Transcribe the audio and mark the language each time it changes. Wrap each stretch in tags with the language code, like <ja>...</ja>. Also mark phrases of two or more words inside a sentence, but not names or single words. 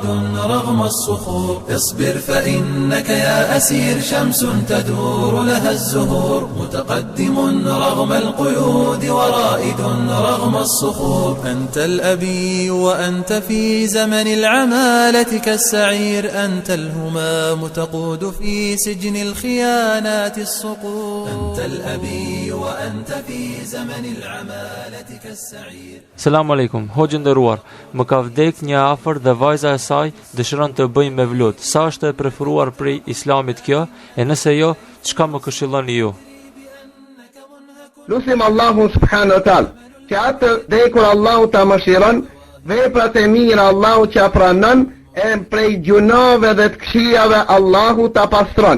<ar>رغم الصخور اصبر فإنك يا أسير شمس تدور لها الزهور متقدم رغم القيود ورائد رغم الصخور أنت الأبي وأنت في زمن العمالة كالسعير أنت الهمام تقود في سجن الخيانات الصقور أنت الأبي وأنت في زمن العمالة كالسعير. سلام عليكم,</ar> <sq>hoxhë nderuar. Më ka vdek një afër dhe vajza e saj dëshiron të bëjmë me vlut. Sa është e preferuar prej Islamit kjo? E nëse jo, çka më këshilloni ju? Lusim Allahu</sq> <ar>سبحانه وتعالى,</ar> <sq>që atë dekur Allahu ta mëshiron, veprat e mira Allahu që pranon, e prej gjunave dhe të këqijave Allahu ta pastron.</sq>